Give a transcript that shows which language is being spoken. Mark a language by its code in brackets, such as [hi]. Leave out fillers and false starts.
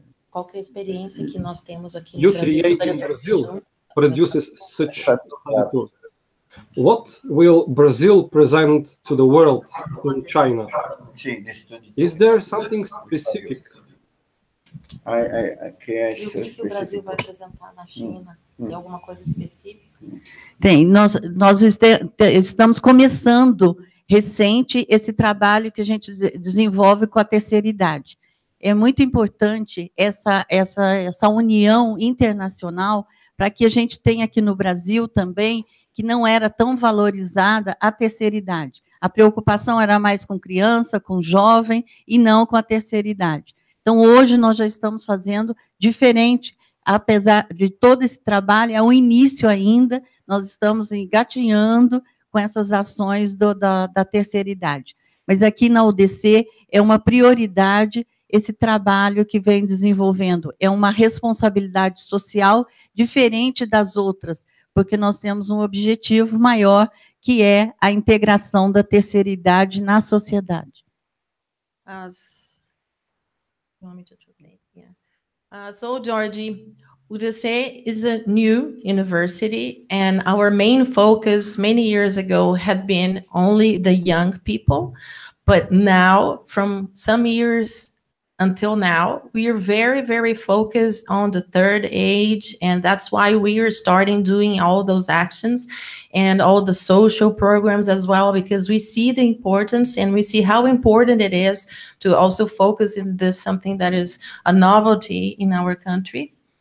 [pt] Qual que é a experiência que nós temos aqui [en] you create in Brazil produces such study tours? What will Brazil present to the world in China? Is there something specific? [pt] E o que o Brasil vai apresentar na China? Tem alguma coisa específica? Tem. Nós estamos começando recente esse trabalho que a gente desenvolve com a terceira idade. É muito importante essa união internacional para que a gente tenha aqui no Brasil também, que não era tão valorizada a terceira idade. A preocupação era mais com criança, com jovem, e não com a terceira idade. Então, hoje, nós já estamos fazendo diferente, apesar de todo esse trabalho, é o início ainda, nós estamos engatinhando com essas ações da terceira idade. Mas aqui na UDC é uma prioridade esse trabalho que vem desenvolvendo. É uma responsabilidade social diferente das outras, porque nós temos um objetivo maior, que é a integração da terceira idade na sociedade. [en] You want me to translate? Yeah. So, Georgie, UDC is a new university, and our main focus many years ago had been only the young people. But now, from some years until now, we are very, very focused on the third age, and that's why we are starting doing all those actions and all the social programs as well, because we see the importance and we see how important it is to also focus in this, something that is a novelty in our country.